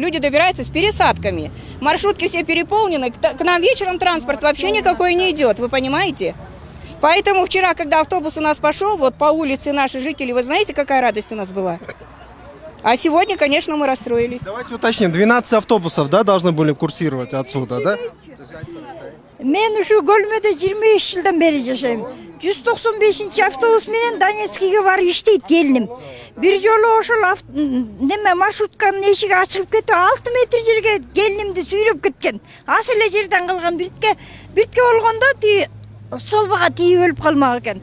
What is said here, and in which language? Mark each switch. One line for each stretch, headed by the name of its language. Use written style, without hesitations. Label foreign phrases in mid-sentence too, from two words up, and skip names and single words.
Russian: Люди добираются с пересадками. Маршрутки все переполнены. К нам вечером транспорт вообще никакой не идет, вы понимаете? Поэтому вчера, когда автобус у нас пошел, вот по улице наши жители, вы знаете, какая радость у нас была? А сегодня, конечно, мы расстроились. Давайте уточним, 12 автобусов, да, должны были курсировать отсюда, да?
Kyrgyz: Мен ушу Гөлмөдө 25 жылдан бери жашайм. 195 автобус менен Донецкийге барып иштейт келдим. Бир жолу ошол неме маршрутканын эшиги ачылып кетип 6 метр жерге келинимди сүйрөп кеткен. Аз эле жерден калган биртке болгондо солбага тийип өлүп калмак экен.